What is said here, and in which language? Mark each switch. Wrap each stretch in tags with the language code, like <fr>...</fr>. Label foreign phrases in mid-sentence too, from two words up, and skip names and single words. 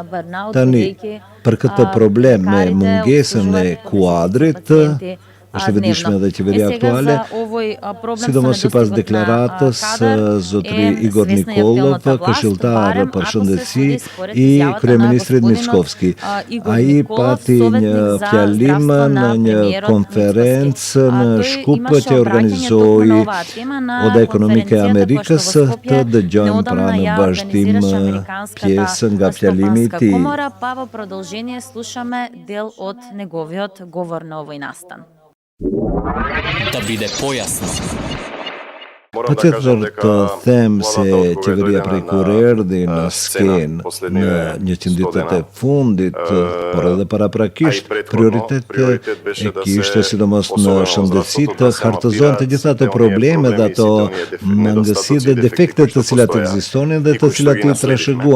<sq>Tani, për këtë problem me mungesën e kuadrit, është e vëdishme edhe qeveria aktuale, sidomos sipas deklaratës zotri Igor Nikolov, këshilltar për shëndetësi i kryeministrit Mickovski. Ai pati një fjalim në një konferencë në Shkup që organizoi Oda Ekonomike e Amerikës, të dëgjojmë pra në vazhdim pjesë nga fjalimi i tij.</sq> <mk>Па во продолжение слушаме дел од неговиот говор на овој настан. Да биде појасно.</mk> <sq>Patjetër të them se qeveria prej kur erdhi në skenë në 100 ditët e fundit, por edhe paraprakisht, prioritet e kishte sidomos në shëndetësi të hartëzonte gjitha ato probleme dhe ato mangësi dhe defektet të cilat ekzistonin dhe të cilat i trashëguam.</sq>